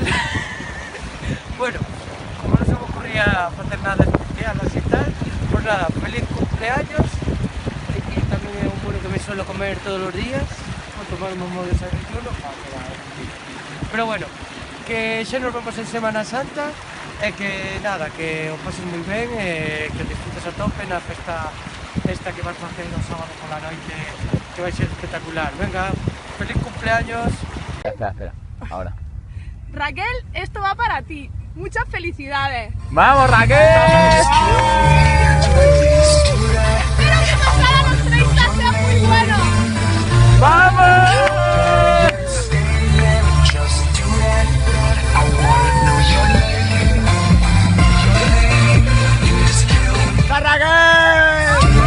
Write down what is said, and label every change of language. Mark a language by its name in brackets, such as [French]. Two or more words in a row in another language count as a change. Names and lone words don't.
[Spanish] Bueno, como no se me ocurría hacer nada especial así tal, pues nada, feliz cumpleaños. Aquí también es un bueno que me suelo comer todos los días, o tomar un modo de desayuno. Pero bueno, [Galician] que xa nos vemos en Semana Santa e que nada, que os pases moi ben e que disfrutes a tope na festa esta que vas facer o sábado pola noite, que vai ser espectacular. [Spanish] Venga, feliz cumpleaños. Espera, ahora. Raquel, esto va para ti. Muchas felicidades. ¡Vamos, Raquel! Espero que pasar a los 30 sea muy bueno. ¡Vamos! ¡La Raquel!